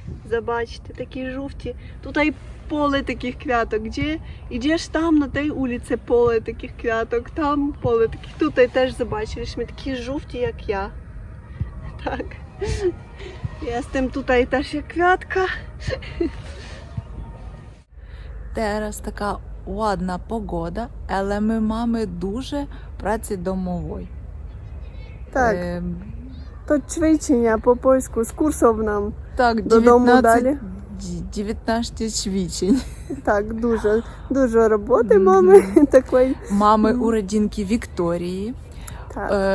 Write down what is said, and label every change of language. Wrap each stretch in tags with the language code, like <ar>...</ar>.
<pl>Zobaczcie, takie żółte. Tutaj pole takich kwiatek. Gdzie idziesz tam na tej ulicy pole takich kwiatek, tam pole takich. Tutaj też zobaczyliśmy takie żółte jak ja. Tak. Jestem tutaj też jak kwiatka. Teraz</pl> <uk>така</uk> <pl>ładna pogoda,</pl> <uk>але ми маємо дуже праці домової.</uk> <pl>Tak. To ćwiczenia po polsku z kursów nam</pl> <uk>Так,</uk> <pl>do domu dali. 19 ćwiczeń. Tak, dużo roboty mamy takiej. Mamy urodzinki Wiktorii, Tak,</pl>